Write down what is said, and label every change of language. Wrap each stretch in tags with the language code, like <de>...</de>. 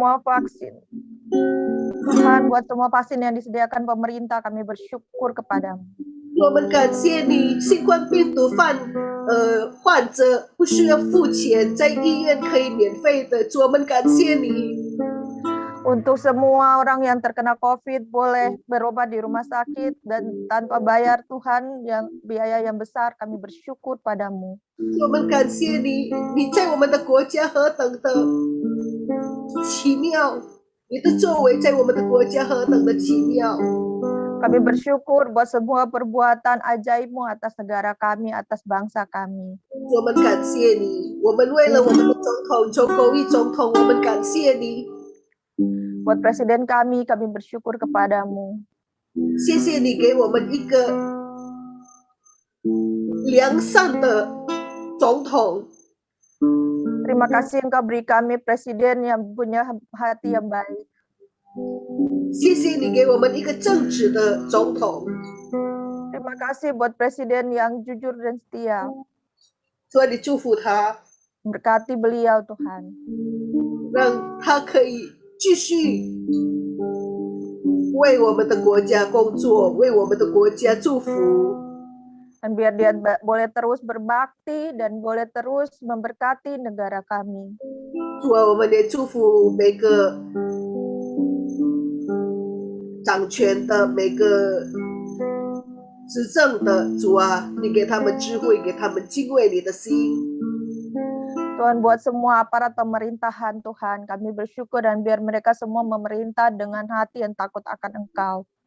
<id>semua vaksin. Tuhan, buat semua vaksin yang disediakan pemerintah, kami bersyukur kepadamu.</id> <zh>我们感谢你，新冠病毒患者不需要付钱，在医院可以免费的，主，我们感谢你。</zh> <id>Untuk semua orang yang terkena COVID boleh berobat di rumah sakit dan tanpa bayar Tuhan yang biaya yang besar, kami bersyukur padamu.</id> <zh>我们感谢你，你在我们的国家何等的奇妙，你的作为在我们的国家何等的奇妙。</zh> <id>Kami bersyukur buat semua perbuatan ajaib-Mu atas negara kami, atas bangsa kami.</id> <zh>我们感谢你，我们为了我们的总统周公义总统，我们感谢你，</zh> <id>Buat presiden kami bersyukur kepadamu.</id> <zh>谢谢你给我们一个良善的总统，</zh> <id>Terima kasih Engkau beri kami presiden yang punya hati yang baik.</id> <zh>谢谢你给我们一个正直的总统，</zh> <id>Terima kasih buat presiden yang jujur dan setia.</id> <zh>所以你祝福他，</zh> <id>Berkati beliau Tuhan.</id> <zh>让他可以继续为我们的国家工作，为我们的国家祝福。</zh> <id>Dan biar dia boleh terus berbakti dan boleh terus memberkati negara kami.</id> <zh>主啊，我们也祝福每个掌权的、每个执政的，主啊，你给他们智慧，给他们敬畏你的心。</zh> <id>Tuhan, buat semua aparat pemerintahan Tuhan, kami bersyukur dan biar mereka semua memerintah dengan hati yang takut akan Engkau.</id>